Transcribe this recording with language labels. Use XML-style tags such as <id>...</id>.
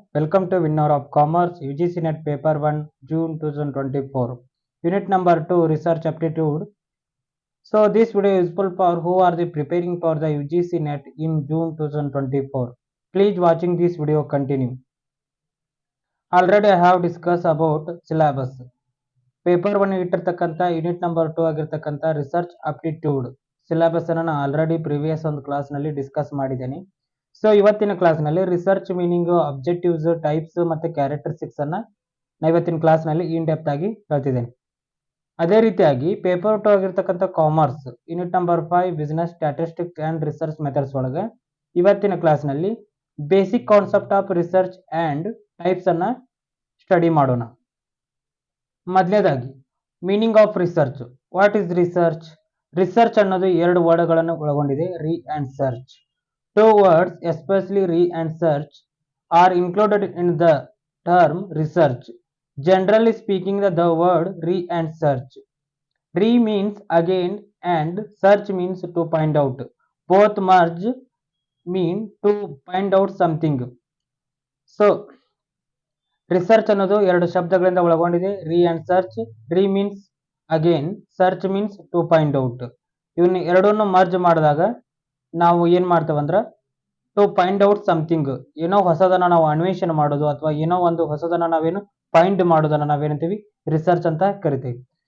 <en>Welcome to Winner of Commerce UGC NET Paper 1 June 2024. Unit number 2 Research Aptitude. So this video is useful for who are the preparing for the UGC NET in June 2024. Please watching this video continue. Already I have discussed about syllabus.</en> <kn>Paper 1 ಇಟ್ಟಿರ್ತಕ್ಕಂಥ unit number 2 ಆಗಿರ್ತಕ್ಕಂಥ research aptitude syllabus ಅನ್ನು ನಾನು already previous ಒಂದು ಕ್ಲಾಸ್ನಲ್ಲಿ discuss ಮಾಡಿದ್ದೇನೆ. So ಇವತ್ತಿನ ಕ್ಲಾಸ್ನಲ್ಲಿ research meaning, objectives, types ಮತ್ತು characteristics ಅನ್ನ ನಾ ಇವತ್ತಿನ ಕ್ಲಾಸ್ನಲ್ಲಿ ಇನ್ ಡೆಪ್ತ್ ಆಗಿ ಹೇಳ್ತಿದ್ದೇನೆ. ಅದೇ ರೀತಿಯಾಗಿ ಪೇಪರ್ 2 ಆಗಿರ್ತಕ್ಕಂಥ commerce unit number 5 business statistics and research methods ಒಳಗೆ ಇವತ್ತಿನ ಕ್ಲಾಸ್ನಲ್ಲಿ</kn> <en>basic concept of research and types</en> <kn>ಅನ್ನ ಸ್ಟಡಿ ಮಾಡೋಣ. ಮೊದಲನೇದಾಗಿ</kn> <en>Meaning of research. What is research?</en> <kn>Research ಅನ್ನೋದು ಎರಡು ವರ್ಡ್ಗಳನ್ನು ಒಳಗೊಂಡಿದೆ, ರೀ and search.</kn> <en>Two words, especially re and search, are included in the term research. Generally speaking, the word re and search. Re means again and search means to find out. Both merge mean to find out something.</en> <kn>So, research ಅನ್ನೋದು ಎರಡು ಶಬ್ದಗಳಿಂದ ಒಳಗೊಂಡಿದೆ, ರೀ and search.</kn> <en>Re means again, search means to find out.</en> <kn>ಇವನ್ನ ಎರಡನ್ನು merge ಮಾಡಿದಾಗ ನಾವು ಏನು ಮಾಡ್ತೇವಂದ್ರೆ</kn> <en>to find out something,</en> <kn>ಏನೋ ಹೊಸದನ್ನ ನಾವು ಅನ್ವೇಷಣೆ ಮಾಡೋದು ಅಥವಾ ಏನೋ ಒಂದು ಹೊಸದನ್ನ ನಾವೇನು ಫೈಂಡ್ ಮಾಡೋದನ್ನ ನಾವೇನಂತೀವಿ ರಿಸರ್ಚ್ ಅಂತ ಕರಿತೀವಿ.</kn>